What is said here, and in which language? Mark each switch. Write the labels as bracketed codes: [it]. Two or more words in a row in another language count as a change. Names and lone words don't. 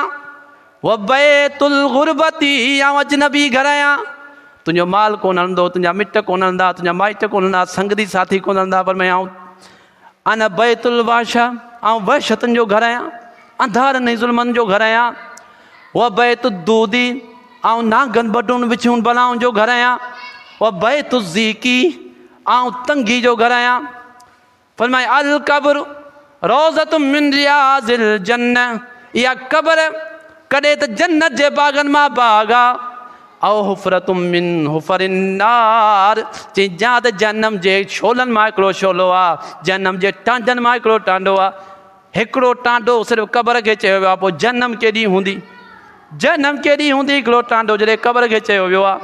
[ar] وبيت الغربة, [sd] आउं अजनबी घर आहियां। तुंहिंजो माल कोन हलंदो, तुंहिंजा मिट कोन हलंदा, तुंहिंजा माइट कोन हलंदा, संगती साथी कोन हलंदा, पर मैं आउं [ar] أنا بيت الوحشة, [sd] आउं वहशतुनि जो घर आहियां, अंधारनि ऐं ज़ुल्मनि जो घर आहियां। [ar] وبيت الدود, [sd] आउं नागनि बटुनि विछुनि बलाउनि जो घर आहियां। [ar] وبيت الضيق, [sd] आउं तंगी जो घर आहियां। [ar] फरमाए القبر روضة من رياض الجنة, [sd] इहा क़ब्र कॾहिं त जन्नत जे बाग़नि मां बाग़ आहे। [ar] أو حفرة من حفر النار, [sd] चई या त जहन्नम जे शोलनि मां हिकिड़ो शोलो आहे, जहन्नम जे टांडनि मां हिकिड़ो टांडो आहे। हिकिड़ो टांडो सिर्फ़ु क़ब्र खे चयो वियो आहे, पोइ जहन्नम केॾी हूंदी, जहन्नम केॾी हूंदी हिकिड़ो टांडो जॾहिं क़ब्र खे चयो वियो आहे।